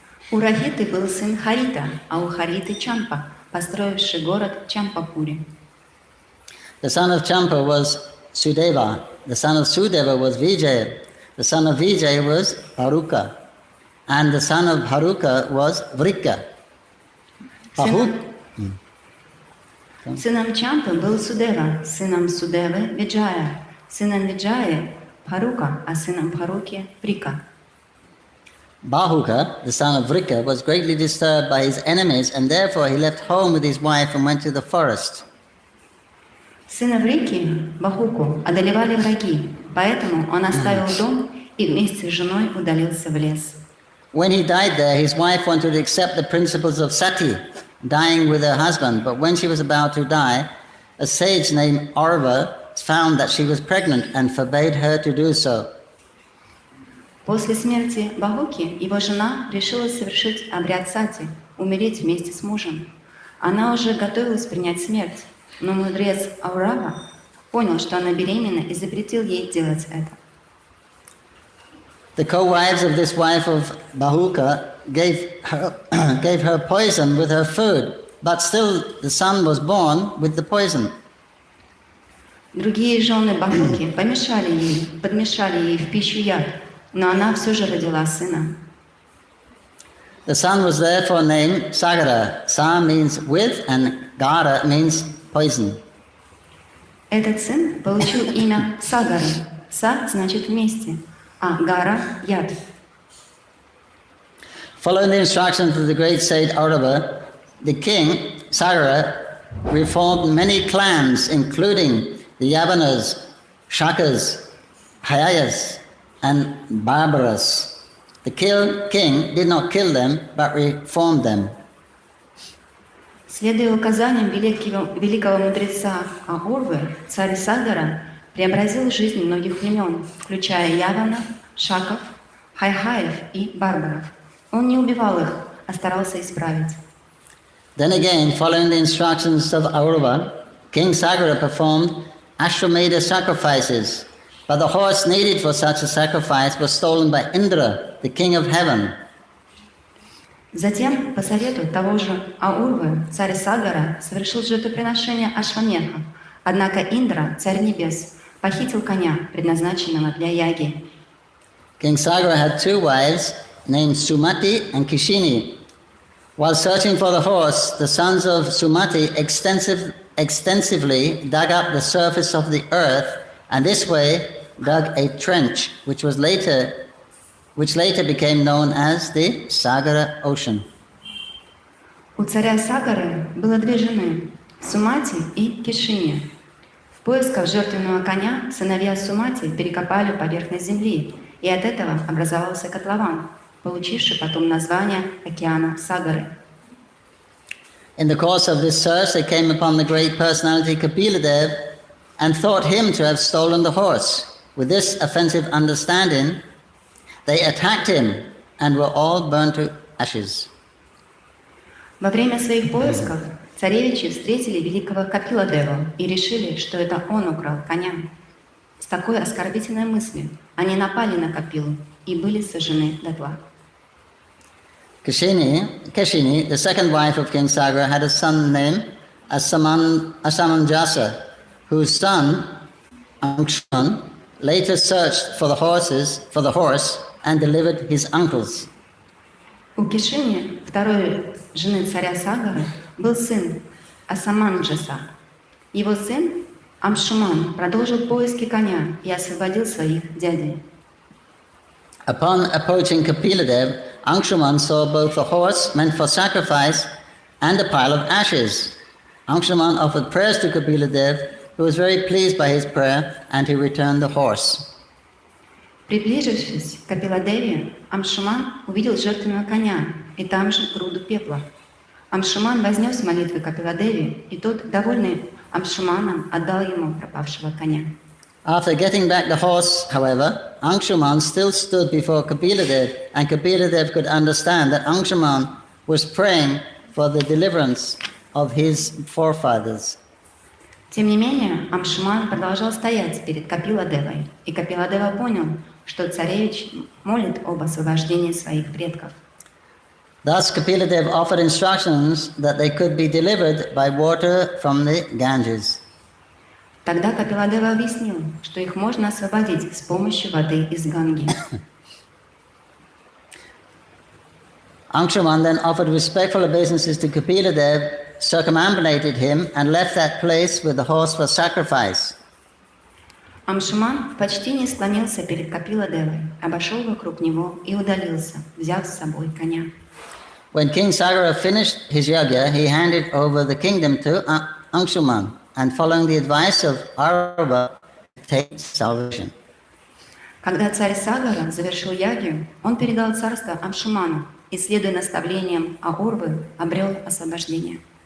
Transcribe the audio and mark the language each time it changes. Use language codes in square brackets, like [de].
[ru] У Рахиты был сын Харита, а у Хариты Чампа, построивший город Чампапури. [en] The son of Champa was Sudeva. The son of Sudeva was Vijaya. The son of Vijaya was Bharuka. And the son of Bharuka was Vrika. [ru] Сыном Чампы был Судева, сыном Судевы Виджая, сыном Виджая Бхарука, а сыном Бхаруки Vrika. [en] Bahuka, the son of Vrika, was greatly disturbed by his enemies, and therefore he left home with his wife and went to the forest. [ru] Сына Врики, Бахуку, одолевали враги, поэтому он оставил дом и вместе с женой удалился в лес. [en] When he died there, his wife wanted to accept the principles of sati, dying with her husband, but when she was about to die, a sage named Aurva found that she was pregnant and forbade her to do so. [ru] После смерти Бахуки его жена решила совершить обряд сати, умереть вместе с мужем. Она уже готовилась принять смерть, но мудрец Аурава понял, что она беременна, и запретил ей делать это. [en] The co-wives of this wife of Bahuka gave her poison with her food, but still the son was born with the poison. [ru] Другие жены Бахуки подмешали ей в пищу яд, но она все же родила сына. [en] The son was therefore named Sagara. Sa means with and Gara means poison. [ru] Этот сын получил имя Сагары. Са значит вместе, а Гара – яд. [en] Following the instructions of the great sage Aurava, the king, Sagara, reformed many clans, including the Yavanas, Shakas, Hayayas, and Barbaras. The king did not kill them, but reformed them. [ru] Следуя указаниям великого мудреца Аурвы, царь Сагара преобразил жизнь многих племен, включая Явана, Шаков, Хайхаев и Барбаров. Он не убивал их, а старался исправить. [en] Then again, following the instructions of Aurva, King Sagara performed Ashwamedha sacrifices, but the horse needed for such a sacrifice was stolen by Indra, the king of heaven. [ru] Затем, по совету того же Аурвы, царь Сагара совершил жертвоприношение Ашвамеха, однако Индра, царь небес, похитил коня, предназначенного для яги. [en] King Sagara had two wives named Sumati and Kishini. While searching for the horse, the sons of Sumati extensively dug up the surface of the earth, and this way dug a trench, which later became known as the Sagara Ocean. [ru] У царя Сагары было две жены, Сумати и Кишини. В поисках жертвенного коня сыновья Сумати перекопали поверхность земли, и от этого образовался котлован, получивший потом название океана Сагары. [en] In the course of this search, they came upon the great personality Kapila Dev and thought him to have stolen the horse. With this offensive understanding, they attacked him and were all burned to ashes. [ru] Во время своих поисков Царевичи встретили великого Капиладеву и решили, что это он украл коня. С такой оскорбительной мыслью они напали на Капилу и были сожжены дотла. [en] Kashini, the second wife of King Sagar, had a son named Asamanjasa, whose son, Angshuman, later searched for the horse and delivered his uncles. [ru] У Кишини, второй жены царя Сагара, был сын Асаманджаса. Его сын Амшуман продолжил поиски коня и освободил своих дядей. [en] Upon approaching Kapiladev, Angshuman saw both a horse meant for sacrifice and a pile of ashes. Angshuman offered prayers to Kapiladev, who was very pleased by his prayer, and he returned the horse. [ru] Приближившись к Капиладеве, Амшуман увидел жертвенного коня и там же груду пепла. Амшуман вознес молитвы Капиладеве, и тот, довольный Амшуманом, отдал ему пропавшего коня. [en] After getting back the horse, however, Angshuman still stood before Kapiladev, and Kapiladev could understand that Angshuman was praying for the deliverance of his forefathers. [ru] Тем не менее, Амшуман продолжал стоять перед Капиладевой, и Капиладева понял, что царевич молит об освобождении своих предков. [en] Thus Kapiladev offered instructions that they could be delivered by water from the Ganges. [ru] Тогда Капиладева объяснил, что их можно освободить с помощью воды из Ганги. [en] Angshuman then offered respectful obeisances to Kapiladev, circumambulated him, and left that place with the horse for sacrifice. [ru] Амшуман в почтении склонился перед Капиладевой, обошел вокруг него и удалился, взяв с собой коня. [en] When King Sagara finished his yajna, he handed over the kingdom to Angshuman, and following the advice of Arva, attained salvation. [ru] Когда царь Сагара завершил ягью, он передал царство Амшуману и, следуя наставлениям Аурвы, обрел освобождение.